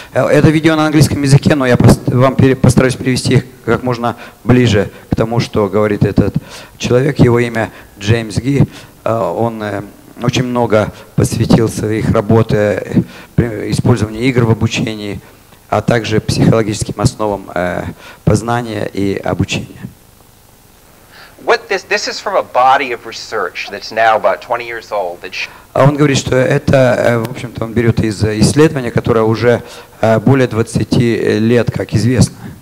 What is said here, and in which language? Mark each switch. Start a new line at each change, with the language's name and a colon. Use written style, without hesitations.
Russian: Это видео на английском языке, но я вам постараюсь перевести их как можно ближе к тому, что говорит этот человек. Его имя Джеймс Ги. Он очень много посвятил своих работе использованию игр в обучении, а также психологическим основам познания и обучения.
English: This is from a body of research that's now about 20 years old.
Russian: Он говорит, что это, в общем-то, он берет из исследования, которое уже более 20 лет, как известно.